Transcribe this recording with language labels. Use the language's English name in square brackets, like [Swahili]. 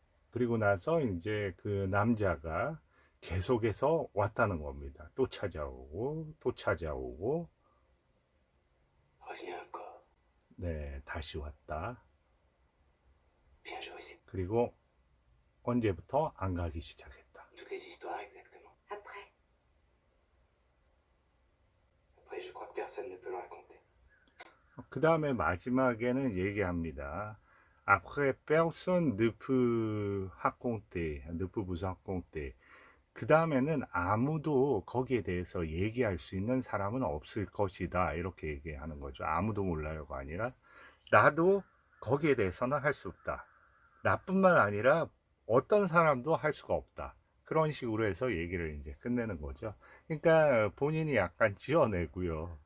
[Korean] 그리고 나서 이제 그 남자가 계속해서 왔다는 겁니다. 또 찾아오고 또 찾아오고, [French] Revenir encore. [Korean] 네, 다시 왔다. [French] Bien joué, c'est [Korean] 그리고 언제부터 안 가기 시작했다. [French] toutes les histoires exactement. Après, Après, je crois que personne ne peut le raconter. [Korean] 그 다음에 마지막에는 얘기합니다. [French] Après personne ne peut raconter, ne peut vous raconter. [Korean] 그 다음에는 아무도 거기에 대해서 얘기할 수 있는 사람은 없을 것이다, 이렇게 얘기하는 거죠. 아무도 몰라요가 아니라 나도 거기에 대해서는 할 수 없다. 나뿐만 아니라 어떤 사람도 할 수가 없다. 그런 식으로 해서 얘기를 이제 끝내는 거죠. 그러니까 본인이 약간 지어내고요.